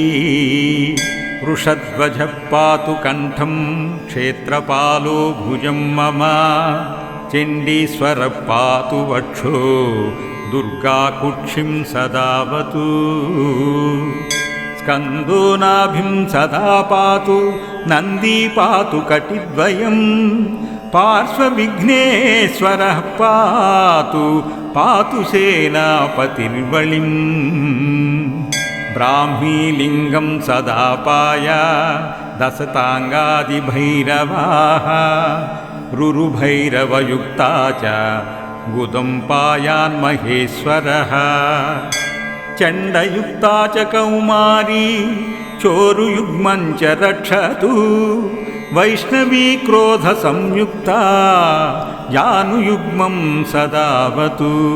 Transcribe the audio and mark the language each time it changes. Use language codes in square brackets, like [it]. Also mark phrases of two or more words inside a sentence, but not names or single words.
[sa] वृषध्वजः पातु कण्ठं क्षेत्रपालो भुजं मम चण्डीश्वरः पातु वक्षो दुर्गा कुक्षिं सदावतु स्कन्दो नाभिं सदा पातु నందీ పాతు కటిద్వయం పార్శ్వవిఘ్నేశ్వరః పాతు పాతు సేనాపతిర్వళిం బ్రాహ్మీలింగం సదా పాయ దశతాంగాదిభైరవాः రురుభైరవయుక్తా చ గుదం పాయాన్మహేశ్వరः చండయుక్తా చ కౌమారీ చోరుయుగ్మం చ రక్షతు వైష్ణవీ క్రోధ సంయుక్తా జానుయుగ్మం సదావతు